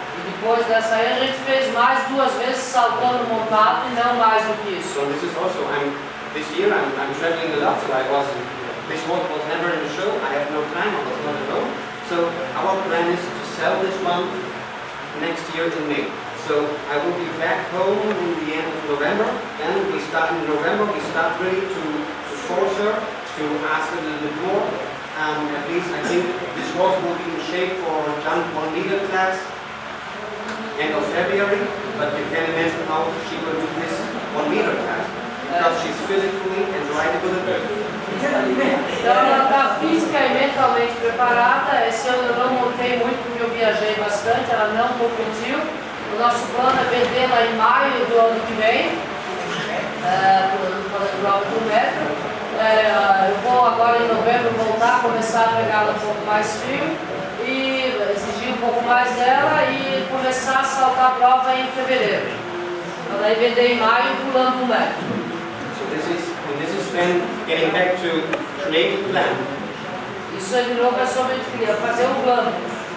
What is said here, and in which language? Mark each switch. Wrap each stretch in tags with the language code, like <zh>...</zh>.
<pt>E depois dessa aí a gente fez mais 2 vezes saltando montado e não mais do que isso.</pt> <en>So this is also this year I'm traveling a lot, so this one was never in the show, I have no time, I was not at home. So our plan is to sell this one next year in May. So I will be back home in the end of November, and we start in November, we start really to force her, to ask a little bit more. At least I think this horse will be in shape for jump 1 meter class end of February, but you can imagine how she will do this 1 meter class. Because she's physically and rideability.</en> <pt>Então ela está física e mentalmente preparada. Esse ano eu não montei muito porque eu viajei bastante, ela não competiu. O nosso plano é vendê-la em maio do ano que vem, fazendo prova do metro. Eu vou agora em novembro voltar, começar a pegá-la um pouco mais frio. e exigir um pouco mais dela e começar a saltar a prova em fevereiro. Então, daí vender em maio pulando 1 metro.</pt> <en>So this is then getting back to create a plan.</en> <pt>Isso aí de novo é sobre fazer um plano.</pt>